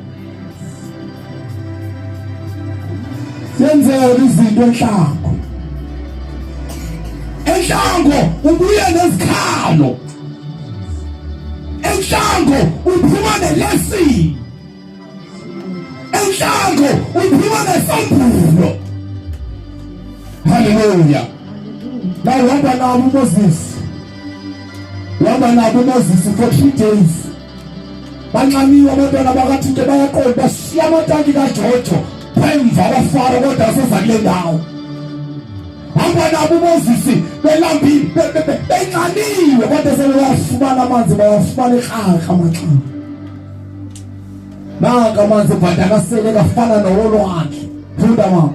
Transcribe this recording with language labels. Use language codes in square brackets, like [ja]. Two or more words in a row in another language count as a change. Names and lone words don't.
[xh] senzeka izinto enhlango ubuye nezikhalo enhlango uphuma nelesini enhlango uphuma nesambulo haleluya la uhamba nabo uMoses [en] for 3 days [xh] banxaniwe abantwana bakaThixo bayaqonda bashiya amatanki kaJojo phamva kwaFaro kodwa aseza kule ndawo hamba nabo uMoses belambile benxaniwe kodwa sebewafumana amanzi bawafumana ekraka amaxamba nanga amanzi bhatakasele kafana nowolwandle funda mama